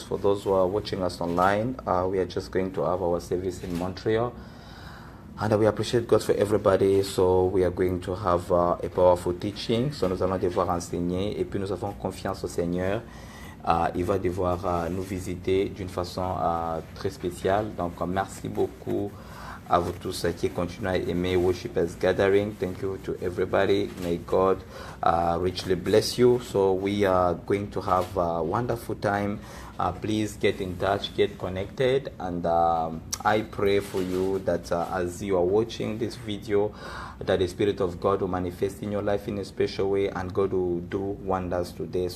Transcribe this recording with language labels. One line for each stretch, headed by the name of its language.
English: For those who are watching us online, we are just going to have our service in Montreal. And we appreciate God for everybody. So we are going to have a powerful teaching.
French: So nous allons devoir enseigner et puis nous avons confiance au Seigneur. Il va devoir nous visiter d'une façon très spéciale. Donc merci beaucoup à vous tous qui continuez à aimer Worship as Gathering.
English: Thank you to everybody. May God richly bless you. So we are going to have a wonderful time. Please get in touch, get connected, and I pray for you that as you are watching this video, that the Spirit of God will manifest in your life in a special way, and God will do wonders today.